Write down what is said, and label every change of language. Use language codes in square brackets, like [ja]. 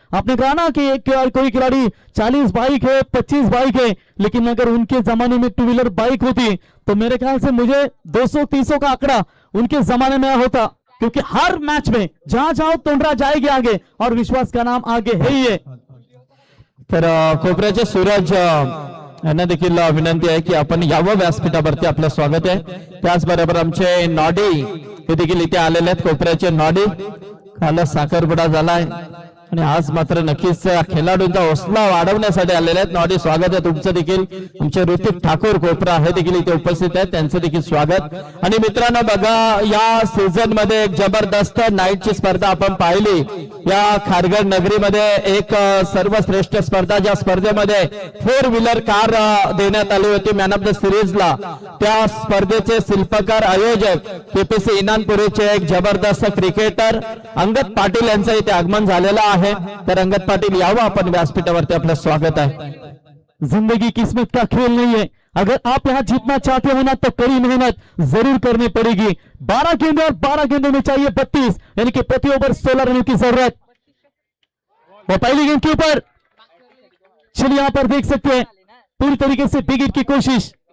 [hi] आपने कहा ना कि एक कोई खिलाड़ी 40 बाइक है, 25 बाइक है, लेकिन अगर उनके जमाने में टू व्हीलर बाइक होती तो मेरे ख्याल से मुझे 200-300 का आंकड़ा उनके जमाने में होता, क्योंकि हर मैच में जहां जाओ तोंडरा जाएगी आगे और विश्वास का नाम आगे है ही है। [mr] तर कोपऱ्याचे सूरज यांना देखील विनंती आहे की आपण यावं व्यासपीठावरती, आपलं स्वागत आहे। त्याचबरोबर आमचे नॉडी हे देखील इथे आलेले आहेत। कोपऱ्याचे नॉडी काल साखरपुडा झालाय आणि आज मात्र नक्कीच खेळाडूंचा हौसला वाढवण्यासाठी आलेले आहेत। नॉडी स्वागत आहे तुमचं देखील। आमचे ऋतिक ठाकूर कोपरा हे देखील इथे उपस्थित आहेत, त्यांचं देखील स्वागत। आणि मित्रांनो बघा, या सीझन मध्ये एक जबरदस्त नाईटची स्पर्धा आपण पाहिली। या खारघर नगरीमध्ये एक सर्वश्रेष्ठ स्पर्धा, ज्या स्पर्धेमध्ये 4 व्हीलर कार देण्यात आली होती मॅन ऑफ द सिरीजला। त्या स्पर्धेचे शिल्पकार आयोजक केपीसी इनानपुरीचे एक जबरदस्त क्रिकेटर अंगद पाटील यांचं इथे आगमन झालेलं आहे। तर अंगद पाटील यावं आपण व्यासपीठावरती, आपलं स्वागत आहे। [hi] जिंदगी किस्मत का खेल नहीं है, अगर आप यहाँ जीतना चाहते हो ना तो कड़ी मेहनत जरूर करनी पड़ेगी। 12 गेंदे और 12 गेंदों में चाहिए 32, यानी कि प्रति ओवर 16 रनों की जरूरत। वो पहली गेंद के ऊपर, चलिए यहां पर देख सकते हैं पूरी तरीके से बिग हिट की कोशिश।